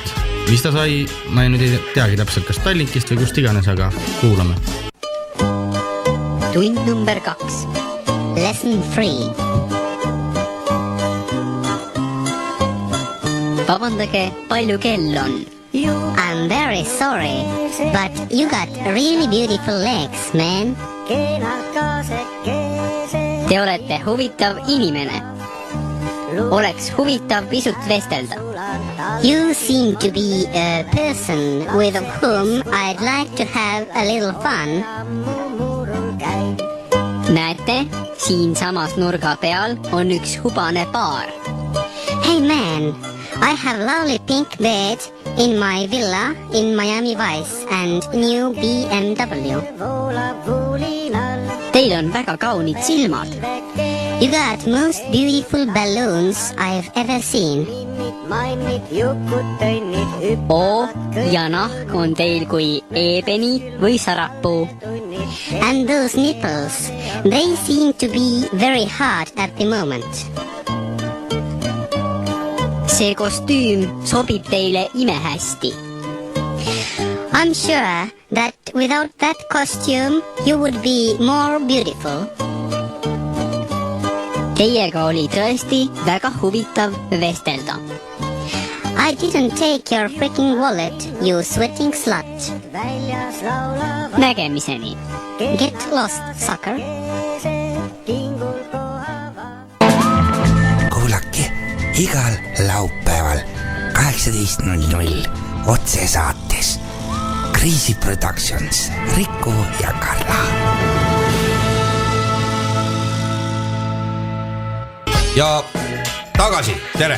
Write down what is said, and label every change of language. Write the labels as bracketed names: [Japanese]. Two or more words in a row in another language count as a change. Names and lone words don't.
[Estonian] Mis ta sai, ma nüüd ei teagi täpselt, kas Tallinkist või kust iganes, aga kuulame. Tund number 2. Lesson 3. Vabandage, palju kell on? [English] I'm very sorry, but you got really beautiful legs, man. [Estonian] Te olete huvitav inimene. Oleks huvitav pisut vestelda. [English] You seem to be a person with whom I'd like to have a little fun. [Estonian] Näete, siin samas nurga peal on üks hubane paar. [English] Hey man, I have lovely pink bed in my villa in Miami Vice and new BMW. [Estonian] Teil on väga kaunid silmad. [English] You got most beautiful balloons I've ever seen. [Estonian] Ja nahk on teil kui eebeni või sarapuu. [English] And those nipples, they seem to be very hard at the moment. [Estonian] See kostüüm sobib teile imehästi. [English] I'm sure that without that costume you would be more beautiful. [Estonian] Teiega oli tõesti väga huvitav vestelda. [English] I didn't take your freaking wallet, you sweating slut. [Estonian] Nägemiseni. [English] Get lost, sucker. [Estonian] Kuulake igal laupäeval 18:00 otsesaates Crazy Productions, Riku ja Karla. Ja tagasi, tere!